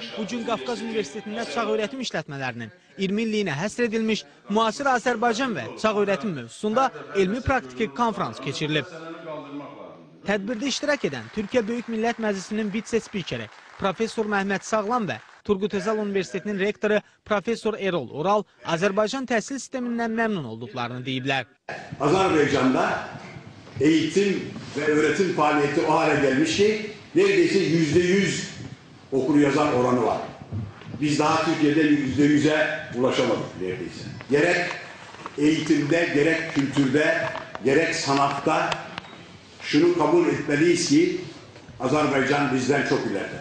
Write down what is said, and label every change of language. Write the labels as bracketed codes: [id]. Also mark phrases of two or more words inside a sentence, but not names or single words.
[az] Bugün Qafqaz Universitetində Çağ Öyrətim İşlətmələrinin 20 illiyinə həsr edilmiş müasir Azərbaycan və çağ öyrətim mövzusunda elmi praktiki konfrans keçirilib. Tədbirdə iştirak edən Türkiyə Böyük Millət Məclisinin vitse-spikeri Professor Məhməd Sağlam və Turgut Özal Universitetinin rektoru Professor Erol Oral Azərbaycan təhsil sistemindən məmnun olduqlarını deyiblər. [tr] Azərbaycanda eğitim və öğretim faaliyeti o hale gelmiş ki neredeyse %100 okur yazar oranı var. Biz daha Türkiye'de %100'e ulaşamadık neredeyse. Gerek eğitimde, gerek kültürde, gerek sanatta şunu kabul etmeliyiz ki Azerbaycan bizden çok ileride.